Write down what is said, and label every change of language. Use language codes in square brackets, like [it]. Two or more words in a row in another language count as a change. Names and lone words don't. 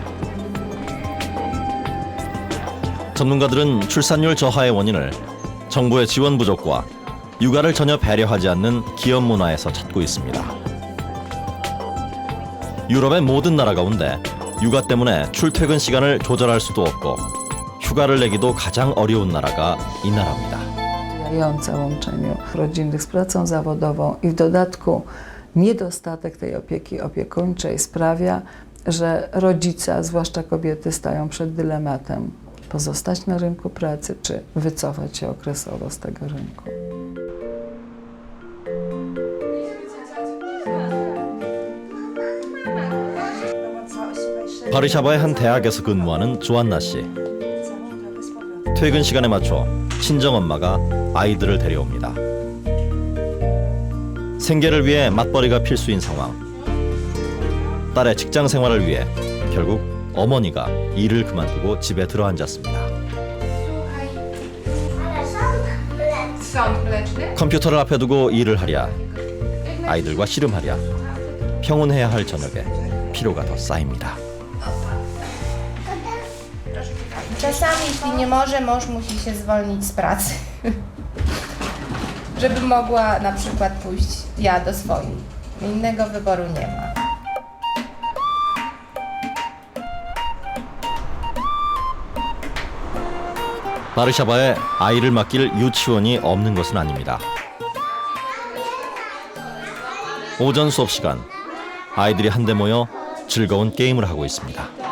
[ko] 전문가들은 출산율 저하의 원인을 정부의 지원 부족과 육아를 전혀 배려하지 않는 기업 문화에서 찾고 있습니다. 유럽의 모든 나라 가운데 육아 때문에 출퇴근 시간을 조절할 수도 없고 휴가를 내기도 가장 어려운 나라가 이 나라입니다. [pl] Sprzyjające łączeniu rodzinnych z pracą zawodową i w dodatku niedostatek tej opieki opiekuńczej sprawia, że rodzice, a zwłaszcza kobiety, stają przed dylematem: pozostać na rynku pracy czy wycofać się okresowo z tego rynku. [ko] 바르샤바의 한 대학에서 근무하는 조안나 씨. 퇴근 시간에 맞춰 친정엄마가 아이들을 데려옵니다. 생계를 위해 맞벌이가 필수인 상황. 딸의 직장 생활을 위해 결국 어머니가 일을 그만두고 집에 들어앉았습니다. 컴퓨터를 앞에 두고 일을 하랴, 아이들과 씨름하랴, 평온해야 할 저녁에 피로가 더 쌓입니다. [pl] Czasami, jeśli nie może, mąż musi się zwolnić z pracy, żeby mogła na przykład pójść ja do swoich. Innego wyboru nie ma. [ko] 바르샤바에 아이를 맡길 유치원이 없는 것은 아닙니다. 오전 수업 시간, 아이들이 한데 모여 즐거운 게임을 하고 있습니다.